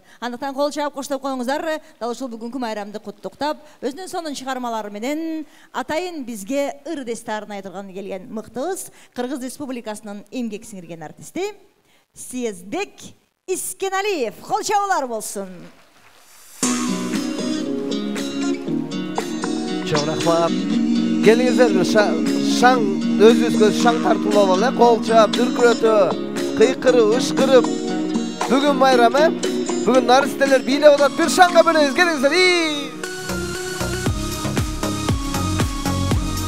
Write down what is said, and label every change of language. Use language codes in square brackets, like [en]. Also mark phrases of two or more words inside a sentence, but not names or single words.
[ky] Андыктан кол чаап коштоп коюңуздар, дал ушул бүгүнкү майрамды куттуктап, өзүнүн сонун чыгармалары менен атайын бизге ыр дестарын айтылган келген мыктыбыз Кыргыз Республикасынын эмгек сиңирген артисти Съездбек Искеналиев. Кол чабуулар болсун. Чоң рахмат. Келиңиздер шаң өзүбүзгө шаң тартуулап алалы, кол чаап, дүркүрөтүп, кыйкырып, ышкырып. Бүгүн майрам, бүгүн наристелер бийлеп атат. Бир шаңга бөлөйбүз. Келиңиздер.